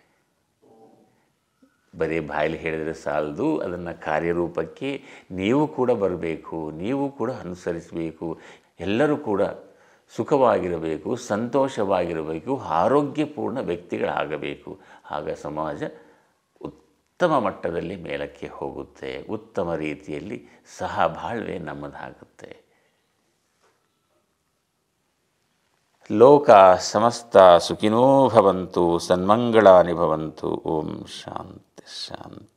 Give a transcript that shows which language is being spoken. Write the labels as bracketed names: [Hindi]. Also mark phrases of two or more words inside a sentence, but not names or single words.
[Kannada] ಬರೀ ಬಾಯಲ್ಲಿ ಹೇಳಿದರೆ ಸಾಲದು, ಅದನ್ನು ಕಾರ್ಯರೂಪಕ್ಕೆ ನೀವು ಕೂಡ ಬರಬೇಕು, ನೀವು ಕೂಡ ಅನುಸರಿಸಬೇಕು. ಎಲ್ಲರೂ ಕೂಡ ಸುಖವಾಗಿರಬೇಕು, ಸಂತೋಷವಾಗಿರಬೇಕು, ಆರೋಗ್ಯಪೂರ್ಣ ವ್ಯಕ್ತಿಗಳಾಗಬೇಕು. ಆಗ ಸಮಾಜ ಉತ್ತಮ ಮಟ್ಟದಲ್ಲಿ ಮೇಲಕ್ಕೆ ಹೋಗುತ್ತೆ, ಉತ್ತಮ ರೀತಿಯಲ್ಲಿ ಸಹಬಾಳ್ವೆ ನಮ್ಮದಾಗುತ್ತೆ. [Sanskrit] ಲೋಕ ಸಮಸ್ತ ಸುಖಿನೋ ಭವಂತು, ಸನ್ಮಂಗಳಾನಿ ಭವಂತು. ಓಂ ಶಾಂತಿ ಶಾಂತಿ.